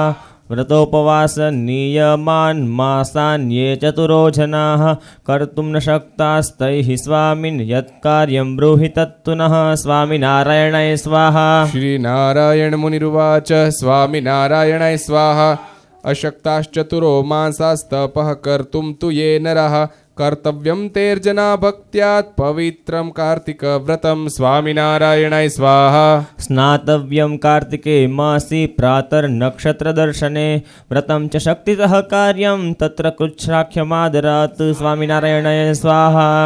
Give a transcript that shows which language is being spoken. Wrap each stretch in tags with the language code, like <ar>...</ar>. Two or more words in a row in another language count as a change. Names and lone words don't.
<sa>व्रतोपवास नियमान् मासान् ये चतुरो जनाः कर्तुं न शक्तास्तैः स्वामिन् यत्कार्यं ब्रूहि तत्तु नः स्वामिनारायणाय स्वाहा। श्रीनारायण मुनिरुवाच स्वामिनारायणाय स्वाहा। अशक्ताश्चतुरो मासास्तपः कर्तुं तु ये नरः કર્તવ્યમ તેર્જના ભક્ત્યાત પવિત્રમ કાર્તિક વ્રતમ સ્વામિનારાયણાય સ્વાહા સ્નાતવ્યમ કાર્તિકે માસી પ્રાતર્નક્ષત્રદર્શને વ્રતમ ચ શક્તિતઃ કાર્યમ તત્ર કૃચ્છરાખ્યમાદરાત સ્વામિનારાયણાય સ્વાહા</sa>